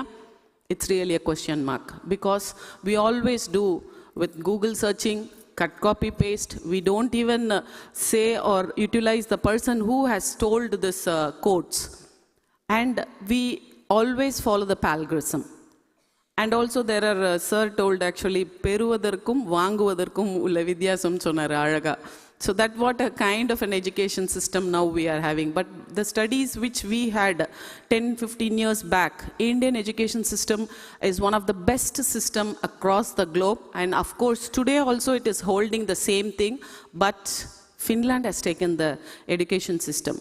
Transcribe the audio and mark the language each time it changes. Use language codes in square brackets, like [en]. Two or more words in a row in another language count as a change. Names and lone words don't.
[en] It's really a question mark, because we always do with Google searching, cut, copy, paste. We don't even say or utilize the person who has told this quotes. And we always follow the plagiarism. And also there are, sir told actually, [ta] பெறுவதற்கும் வாங்குவதற்கும் உள்ள வித்தியாசம் சொன்னாரு அழகா. [en] So that what a kind of an education system now we are having. But the studies which we had 10-15 years back, Indian education system is one of the best system across the globe. And of course, today also it is holding the same thing, but Finland has taken the education system.